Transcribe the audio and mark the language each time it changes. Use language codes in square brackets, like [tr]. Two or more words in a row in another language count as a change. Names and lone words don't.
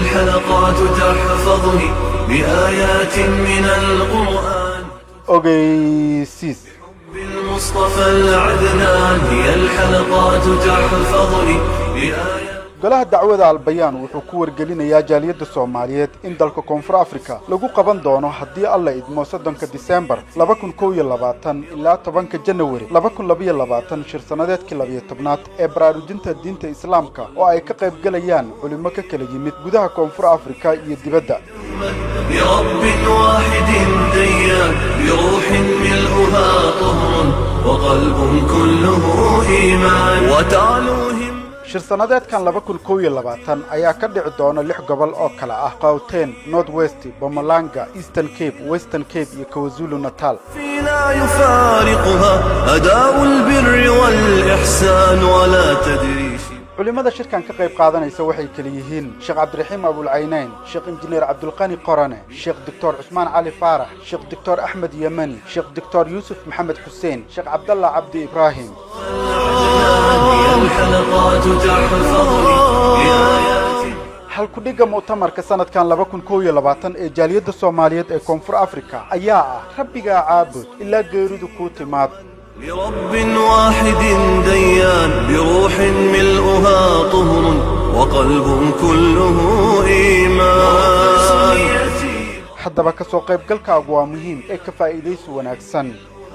[ar] الحلقات تحفظني بآيات من القرآن أوغيسيس بالمصطفى العدنان هي الحلقات تحفظني بآيات [so] golaha dacwada albayaan wuxuu ku wargelinayaa jaaliyadda Soomaaliyeed in dalka Koonfur Afrika lagu qaban doono haddii alla idmo 3 December 2021 ilaa 10 January 2022 shir sanadeedkii 12aad ee baraarujinta diinta Islaamka oo ay ka qayb galayaan culimo ka kala yimid gudaha Koonfur Afrika iyo dibadda [ar] برب واحد ديان بروح ملؤها طهر وقلب كله إيمان وتعلوهم [so] shir sanadeedkan 2021 ayaa ka dhici doona 6 gobol oo kala ah Gauteng, North West, Mpumalanga, Eastern Cape, Western Cape iyo KwaZulu Natal. [ar] لا يفارقها أداء البر والإحسان ولا تدري [so] culimada shirkan ka qayb qaadanaysa waxay kala yihiin Sheekh Cabdiraxiim Abul Aynayn, Sheekh Injineer Abdulqani Qorane, Sheekh Dr. Usman Ali Farah, Sheekh Dr. Ahmed Yamani, Sheekh Dr. Yusuf Mohammed Hussein, Sheekh Abdullah Abdi Ibrahim. [ar] الحلقات تحفظني بآيات [so] hal ku dhiga mu'tamarka sanadkan 2021 ee jaaliyadda Soomaaliyeed ee Koonfur Afrika ayaa ah rabbiga caabud ilaa geeridu ku timaad [ar] برب واحد ديان بروح ملؤها طهر وقلب كله إيمان [so] haddaba ka soo qayb galkaagu waa muhiim ee ka faa'iideysi wanaagsan